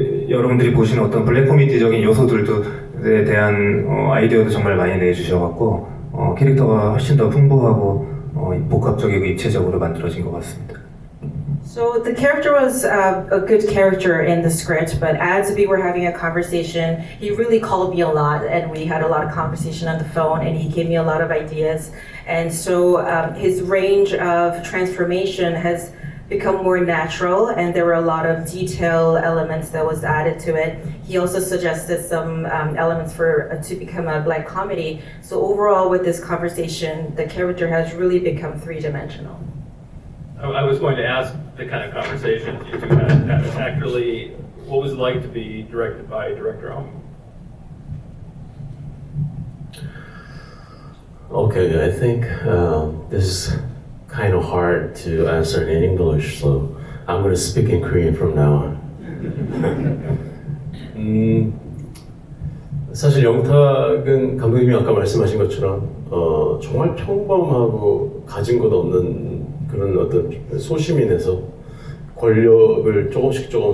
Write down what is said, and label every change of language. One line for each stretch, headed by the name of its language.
Korean: 여러분들이 보시는 어떤 블랙 코미디적인 요소들에 대한 아이디어도 정말 많이 내주셔갖고 캐릭터가 훨씬 더 풍부하고 복합적이고 입체적으로 만들어진 것 같습니다.
English: So the character was a good character in the script, but as we were having a conversation, he really called me a lot, and we had a lot of conversation on the phone, and he gave me a lot of ideas. And so his range of transformation has become more natural, and there were a lot of detail elements that was added to it. He also suggested some elements for to become a black comedy. So overall, with this conversation, the character has really become three-dimensional. I was going to ask the kind of conversations you two had actually, what was it like to be directed by director Om? Okay, I think this is kind of hard to answer in English, so I'm going to speak in Korean from now on.
Korean: 사실 영탁은 감독님이 아까 말씀하신 것처럼 정말 평범하고 가진 것 없는 그런 어떤 소시민에서 권력을 조금씩